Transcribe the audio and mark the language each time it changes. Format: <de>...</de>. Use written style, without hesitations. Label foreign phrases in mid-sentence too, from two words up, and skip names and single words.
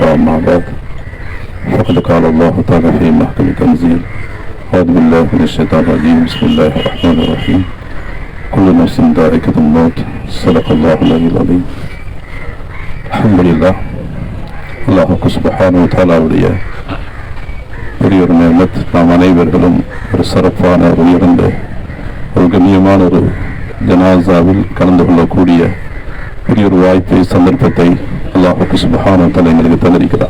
<ar>أما بعد فقد قال الله تعالى في محكم تنزيل أعوذ بالله من الشيطان الرجيم بسم الله الرحمن الرحيم كل نفس ذائقة الموت صدق الله العلي العظيم. الحمد لله.</ar> <ta>அல்லாஹ்</ta> <ar>سبحانه وتعالى</ar> <ta>பெரிய ஒரு நியமத், நாம் அனைவர்களும் ஒரு சிறப்பான ஒரு உயர்ந்த ஒரு கண்ணியமான ஒரு ஜனாசாவில் கலந்து கொள்ளக்கூடிய பெரிய ஒரு வாய்ப்பை, சந்தர்ப்பத்தை அல்லாஹ்</ta> <ar>سبحانه وتعالى</ar> <ta>எங்களுக்கு தந்திருக்கிறார்.</ta>